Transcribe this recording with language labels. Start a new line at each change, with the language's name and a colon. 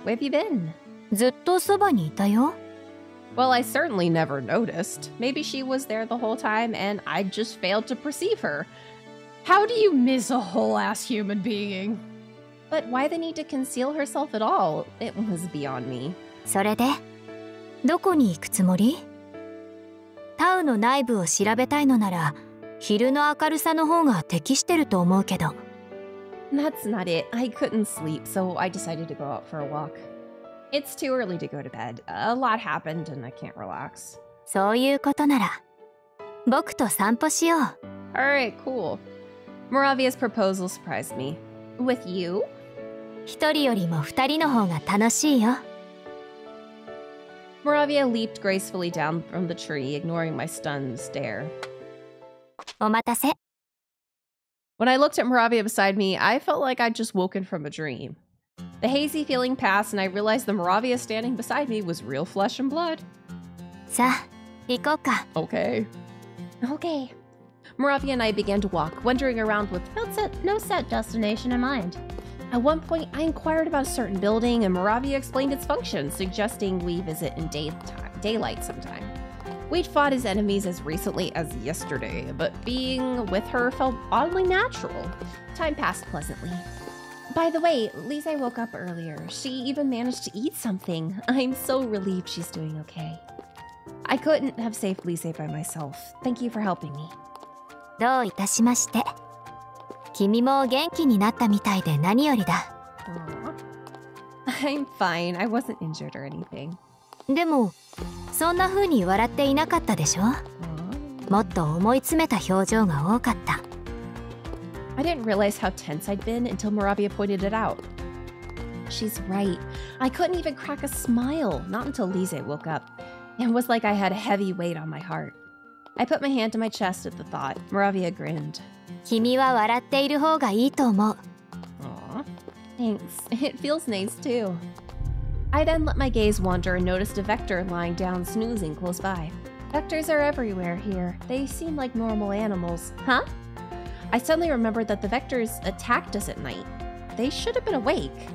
English: Where have you been?
Japanese: ずっとそばにいたよ。
English: Well, I certainly never noticed. Maybe she was there the whole time and I just failed to perceive her. How do you miss a whole-ass human being? But why the need to conceal herself at all? It was beyond me.
Japanese: それで、どこに行くつもり?タウの内部を調べたいのなら、昼の明るさの方が適してると思うけど。
English: That's not it. I couldn't sleep, so I decided to go out for a walk. It's too early to go to bed. A lot happened and I can't relax.
Japanese: そういうことなら、僕と散歩しよう。
English: Alright, cool. Moravia's proposal surprised me. With you?
Japanese: 一人よりも二人の方が楽しいよ。
English: Moravia leaped gracefully down from the tree, ignoring my stunned stare.
Japanese: お待たせ。
English: When I looked at Moravia beside me, I felt like I'd just woken from a dream. The hazy feeling passed and I realized the Moravia standing beside me was real flesh and blood.
Japanese: さあ、行こうか。
English: Okay. Okay. Moravia and I began to walk, wandering around with no set destination in mind. At one point, I inquired about a certain building and Moravia explained its function, suggesting we visit in daylight sometime. We'd fought his enemies as recently as yesterday, but being with her felt oddly natural. Time passed pleasantly. By the way, Lise woke up earlier. She even managed to eat something. I'm so relieved she's doing okay. I couldn't have saved Lise by myself. Thank you for helping me.
Japanese: どういたしまして。君も元気になったみたいで何よりだ。
English: I'm fine. I wasn't injured or anything.
Japanese: でも、そんな風に笑っていなかったでしょ?もっと思い詰めた表情が多かった。
English: I didn't realize how tense I'd been until Moravia pointed it out. She's right. I couldn't even crack a smile, not until Lise woke up. It was like I had a heavy weight on my heart. I put my hand to my chest at the thought. Moravia grinned.
Japanese: 君は笑っている方がいいと思う。
English: Aw, thanks. It feels nice too. I then let my gaze wander and noticed a Vector lying down snoozing close by. Vectors are everywhere here. They seem like normal animals. Huh? I suddenly remembered that the Vectors attacked us at night. They should have been awake.